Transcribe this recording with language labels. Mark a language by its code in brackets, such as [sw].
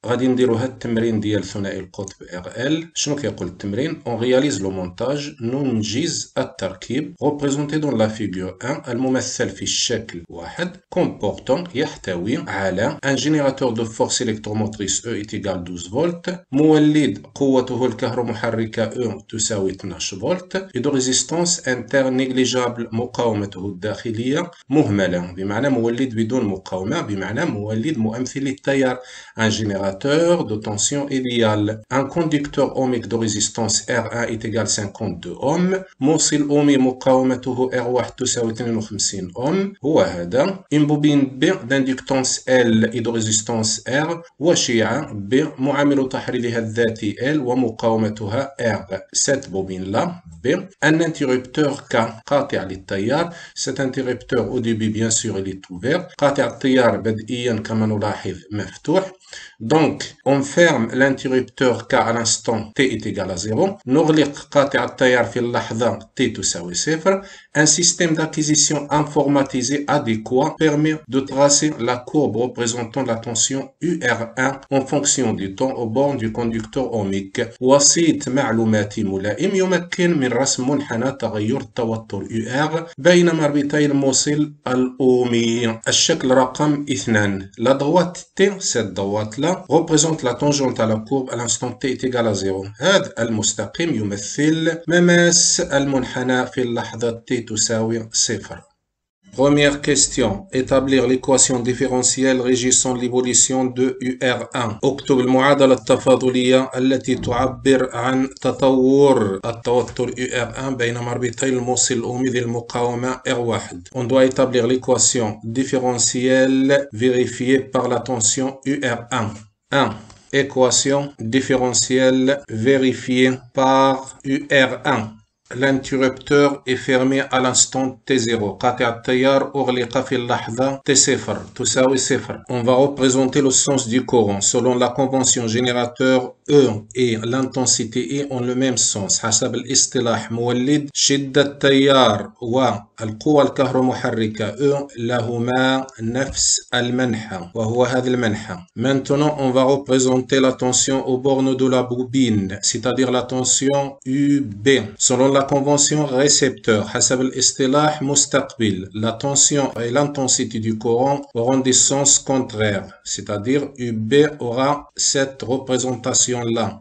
[ar] غادي نديرو هاد التمرين ديال ثنائي القطب RL. شنو كيقول التمرين؟ [fr] On réalise le montage [ar] ننجز التركيب [fr] représenté dans la figure 1 [ar] الممثل في الشكل 1 [fr] comportant [ar] يحتوي على [fr] un générateur de force électromotrice E est égal 12 [ar] فولت، مولد قوته الكهرومحركة E تساوي 12 فولت، [fr] et de résistance interne négligeable [ar] مقاومته الداخلية مهملة، بمعنى مولد بدون مقاومة، بمعنى مولد مؤمثل للتيار. [fr] Un générateur de tension idéale. Un conducteur ohmique de résistance R1 est égal 52 ohms. [ar] موصل أومي مقاومته R1 تساوي 52 ohms. هو هذا. [fr] Une bobine B d'inductance L et de résistance R. [ar] وشيعة B معامل تحريرها الذاتي L ومقاومتها R. [fr] Cette bobine-là B. Un interrupteur K [ar] قاطع للتيار. [fr] Cet interrupteur au début bien sûr il est ouvert. [ar] قاطع التيار بدئيا كما نلاحظ مفتوح. [fr] Donc, on ferme l'interrupteur K à l'instant T est égal à 0. [ar] نغلق قاطع التيار في اللحظة T تساوي 0. [fr] Un système d'acquisition informatisé adéquat permet de tracer la courbe représentant la tension UR1 en fonction du temps au bornes du conducteur ohmique. [ar] وسيط معلوماتي ملائم يمكن من رسم منحنى تغير التوتر UR بين مربطي الموصل الأومي. الشكل رقم 2. [fr] La droite T, cette droite-là, représente la tangente à la courbe à l'instant T est égal à 0. [ar] هذا المستقيم يمثل مماس المنحنى في اللحظة T تساوي 0. [fr] Première question. Établir l'équation différentielle régissant l'évolution de UR1. [ar] اكتب المعادلة التفاضلية التي تعبر عن تطور التوتر UR1 بين مربطي الموصل الأومي ذي المقاومة R1. [fr] On doit établir l'équation différentielle vérifiée par la tension UR1. 1. Équation différentielle vérifiée par UR1. L'interrupteur est fermé à l'instant T0. [ar] قاطع التيار أغلق في اللحظة T0 تساوي 0. [fr] On va représenter le sens du courant. Selon la convention générateur E et l'intensité E ont le même sens. [ar] حسب الاصطلاح مولد شدة التيار والقوة الكهرومحركة E لهما نفس المنحى وهو هذا المنحى. [fr] Maintenant on va représenter la tension aux bornes de la bobine, c'est-à-dire la tension UB. Selon la convention récepteur [ar] حسب الاصطلاح مستقبل, [fr] la tension et l'intensité du courant auront des sens contraires, c'est-à-dire UB aura cette représentation-là.